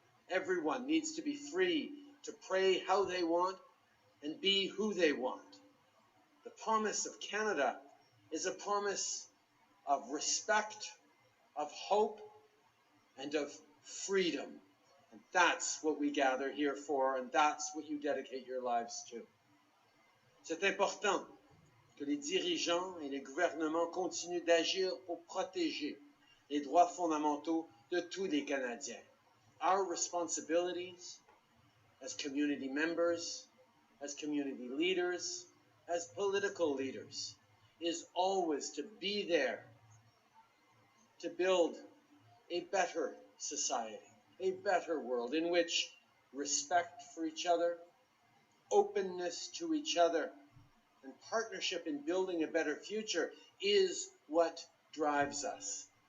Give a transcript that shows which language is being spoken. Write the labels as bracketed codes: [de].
[en] Everyone needs to be free to pray how they want and be who they want. The promise of Canada is a promise of respect, of hope, and of freedom. And that's what we gather here for, and that's what you dedicate your lives to. [fr] C'est important que les dirigeants et les gouvernements continuent d'agir pour protéger les droits fondamentaux de tous les Canadiens. [en] Our responsibilities as community members, as community leaders, as political leaders, is always to be there to build a better society, a better world in which respect for each other, openness to each other, and partnership in building a better future is what drives us.